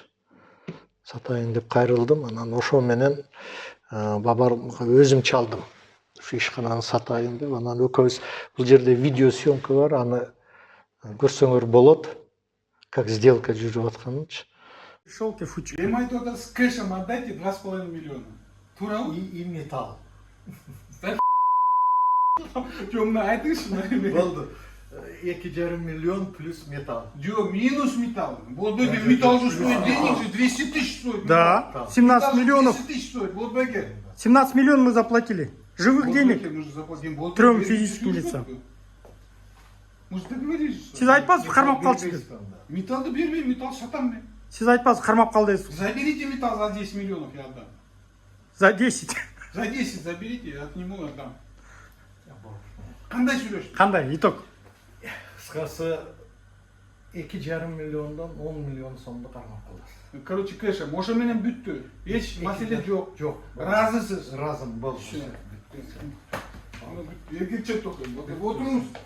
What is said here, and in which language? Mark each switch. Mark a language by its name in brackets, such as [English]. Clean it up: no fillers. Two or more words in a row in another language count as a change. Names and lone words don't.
[Kyrgyz] Сатайын деп кайрылдым, анан ошо менен бабамга өзүм чалдым. Ушу ишкананы сатайын деп, анан экөөбүз бул жерде видео съемка бар, аны көрсөңөр болот. [Russian] Как сделка [Kyrgyz] жүрүп атканынчы. Шелки фучи. Им айтып атат, [Russian] с кэшем отдайте 2,5 миллиона. [Kyrgyz] Туурабы? [Russian] И металл. [Kyrgyz] Жомуна айтыңызчы мына. Болду. 2,5 миллион плюс металл. Жок, минус металл. Болбой экен, металл же [Russian] стоит денег [Kyrgyz] же [Russian] 200 тысяч стоит. Да, 17 миллионов. 200 тысяч стоит, [Kyrgyz] болбой экен. [Russian] 17 миллионов мы заплатили. Живых [Kyrgyz] Болбой [Russian] денег. экен, нужно заплатить. Болбой Трем [Kyrgyz] экен, [Russian] физическим 200 лицам. стоит. Мы же договорились. [Kyrgyz] Сиз айтпасыз, кармап калчу деп. Металлды бербейм, металл сатам мен. Сиз айтпасыз, кармап калды дейсиз. [Russian] Заберите металл за 10 миллионов, я отдам. За 10. За 10 заберите, я отниму, отдам. [Kyrgyz] Кандай сүйлөштүк? Кандай итог? Кыскасы 2,5 миллиондон 10 миллион сомду кармап калдым. [Russian] Короче, кэшем, [Kyrgyz] ошо менен бүттү. Эч маселе жок. Жок. Ыраазысыз. Ыраазым болду. Эркекче токойм. Отуруңуз.